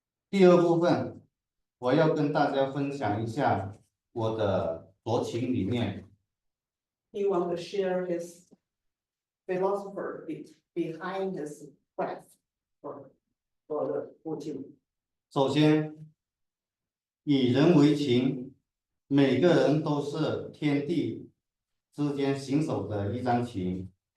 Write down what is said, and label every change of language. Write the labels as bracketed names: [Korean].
[Chinese] 第2部分，我要跟大家分享一下我的斫琴理念。 [English] He wants to share his philosophy behind his quest for the buqin. [Chinese] 首先，以人为琴，每个人都是天地之间行走的一张琴。